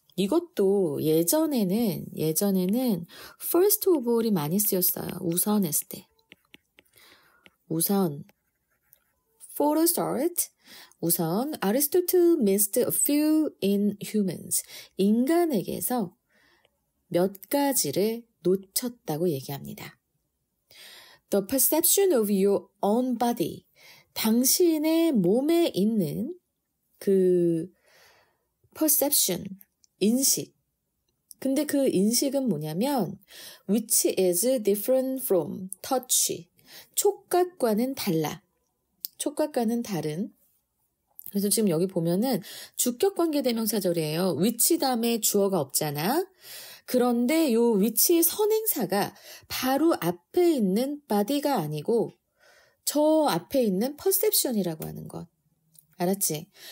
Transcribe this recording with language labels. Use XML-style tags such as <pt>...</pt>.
<ko>이것도 예전에는</ko> <en>first of all</en> <ko>이 많이 쓰였어요. 우선 했을 때. 우선</ko> <en>for a start 우선 Aristotle missed a few in humans.</en> <ko>인간에게서 몇 가지를 놓쳤다고 얘기합니다.</ko> <en>The perception of your own body.</en> <ko>당신의 몸에 있는 그 perception, 인식. 근데 그 인식은 뭐냐면</ko> <en>which is different from touch.</en> <ko>촉각과는 달라. 촉각과는 다른. 그래서 지금 여기 보면은 주격관계대명사절이에요. which 다음에 주어가 없잖아. 그런데 요 which의 선행사가 바로 앞에 있는 body가 아니고 저 앞에 있는 perception이라고 하는 것. 알았지?</ko>